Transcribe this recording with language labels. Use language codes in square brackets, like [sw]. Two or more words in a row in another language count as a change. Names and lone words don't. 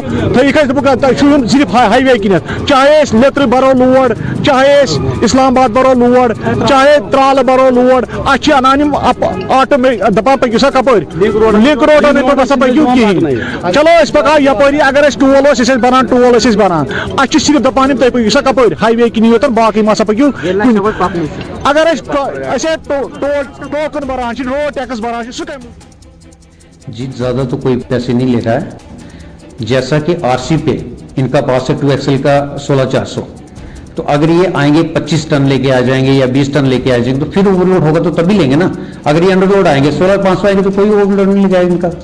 [ks] تھٲیِکھ اَسہِ دوٚپُکھ تۄہہِ چھُو یُن صرف ہاے وے کِنٮ۪تھ چاہے أسۍ لیٚترِ بَرو لوڈ چاہے أسۍ اسلام آباد بَرو لوڈ چاہے ترٛالہٕ بَرو لوڈ اَسہِ چھِ انان یِم آٹو دپان پٔکِو سا کپٲرۍ [en] link road [ks] نہٕ پٮ۪ٹھ ہسا پٔکِو کِہیٖنۍ چلو أسۍ پکاو یپٲری اگر أسۍ ٹول اوس أسۍ ٲسۍ بنان ٹول ٲسۍ أسۍ بنان اَسہِ چھِ صرف دپان یِم تُہۍ پٔکِو سا کپٲرۍ ہاے وے کِنی یوتن باقٕے ما سا پٔکِو اگر أسۍ ٹوکن بران چھِ [en] road tax [ks] بران چھِ سُہ کمہِ [ur] جی زیادہ تو کوئی پیسے نہیں لے رہا ہے جیسا کہ RC پہ ان کا پاس ہے 2XL کا 16400 تو اگر یہ آئیں گے 25 ٹن لے کے آ جائیں گے یا 20 ٹن لے کے آ جائیں گے تو پھر [en] over load [ur] ہوگا تو تبھی لیں گے نا. اگر یہ [en] under load [ur] آئیں گے 16500 آئیں گے تو کوئی [en] over load [ur] نہیں لے جائے گا ان کا.